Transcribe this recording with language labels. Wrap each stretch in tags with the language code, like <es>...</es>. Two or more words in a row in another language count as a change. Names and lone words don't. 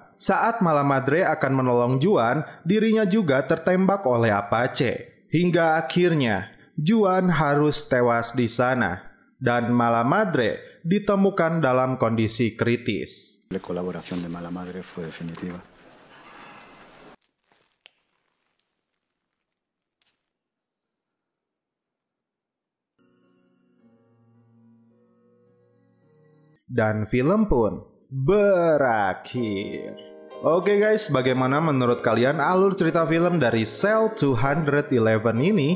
<id>Saat Malamadre akan menolong Juan, dirinya juga tertembak oleh Apache. Hingga akhirnya, Juan harus tewas di sana. Dan Malamadre ditemukan dalam kondisi kritis.</id> <es>La colaboración de Malamadre fue definitiva.</es> <id>Dan film pun berakhir. Oke guys, bagaimana menurut kalian alur cerita film dari Cell 211 ini?</id>